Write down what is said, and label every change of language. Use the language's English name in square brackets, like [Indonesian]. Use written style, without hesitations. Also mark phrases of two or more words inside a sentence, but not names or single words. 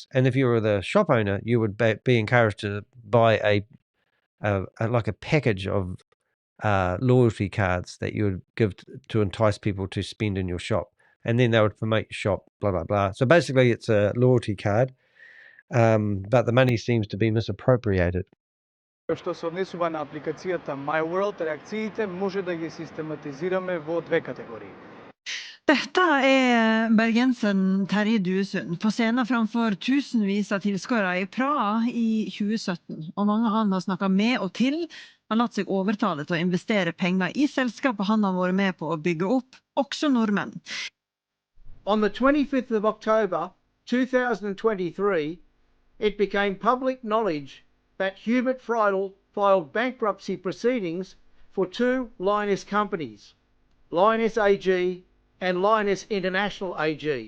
[English] And if you were the shop owner, you would be encouraged to buy like a package of loyalty cards that you would give to entice people to spend in your shop. And then they would promote your shop, blah, blah, blah. So basically it's a loyalty card, but the money seems to be misappropriated. [Macedonian] Што се однесува на апликацијата My World, реакциите може да ги систематизираме во две категории. [Norwegian] Dette bergenseren Terje Duesund på scenen framfor tusenvis av tilskuere i Praha i 2017. Og mange han har snakket med og til har latt seg overtale til å investere penger i selskapet han har vært med på å bygge opp, også nordmenn. [English] On the 25th of October 2023, it became public knowledge that Hubert Friedel filed bankruptcy proceedings for 2 Lioness companies, Lioness AG and Lioness International AG.